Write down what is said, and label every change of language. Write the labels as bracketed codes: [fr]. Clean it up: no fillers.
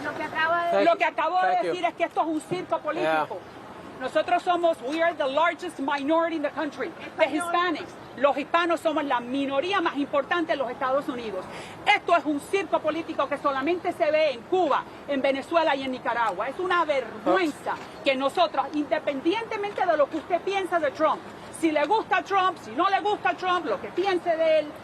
[es] Lo que acabo de decir es que esto es un circo político. [en] Nosotros we are the largest minority in the country, the Hispanics. [es] Los hispanos somos la minoría más importante en los Estados Unidos. Esto es un circo político que solamente se ve en Cuba, en Venezuela y en Nicaragua. Es una vergüenza que nosotros, independientemente de lo que usted piensa de Trump, si le gusta Trump, si no le gusta Trump, lo que piense de él,